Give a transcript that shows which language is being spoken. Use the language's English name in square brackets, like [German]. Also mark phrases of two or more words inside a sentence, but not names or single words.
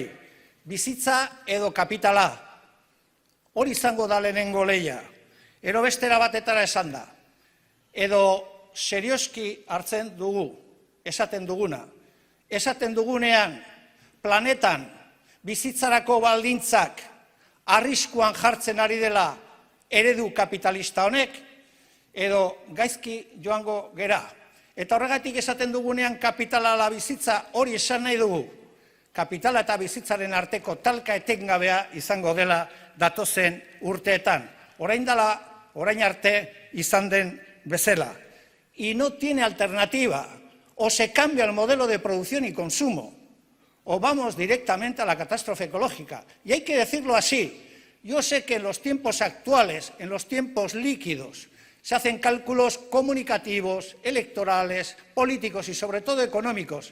[Basque] Bizitza edo kapitala, hori izango da lehenengo lehia, ero bestera batetara esan da, edo serioski hartzen dugu, esaten duguna, esaten dugunean planetan bizitzarako baldintzak arriskuan jartzen ari dela eredu kapitalista honek, edo gaizki joango gera. Eta horregatik esaten dugunean kapitala ala bizitza, hori esan nahi dugu. Kapitala eta bizitzaren arteko talka etengabea izango dela datozen urteetan. Orain arte izan den bezala. [Spanish] Y no tiene alternativa. O se cambia el modelo de producción y consumo, o vamos directamente a la catástrofe ecológica. Y hay que decirlo así. Yo sé que en los tiempos actuales, en los tiempos líquidos, se hacen cálculos comunicativos, electorales, políticos y sobre todo económicos.